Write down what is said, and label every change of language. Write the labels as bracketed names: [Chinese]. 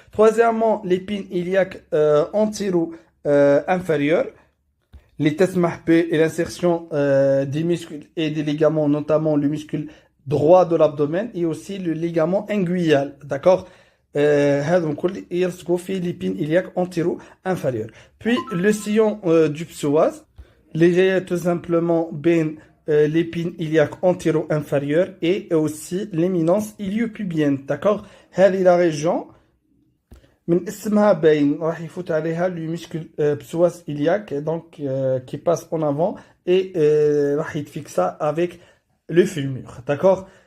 [French] Troisièmement, l'épine iliaque antéro-inférieure [Arabic] اللي تسمح بالinsertion [French] des muscles et des ligaments, notamment le muscle droit de l'abdomen et aussi le ligament inguinal. D'accord? [Arabic] هذا كل يلصقوا في l'épine iliaque antéro-inférieure. [French] Puis le sillon du psoas [Arabic] اللي جاي [French] tout simplement بين l'épine iliaque antéro-inférieure et aussi l'éminence iliopubienne. D'accord? هذه la région [Arabic] من اسمها باين راح يفوت عليها [French] le muscle psoas iliaque donc qui passe en avant et [Arabic] راح يتفيكسا [French] avec le fémur. D'accord?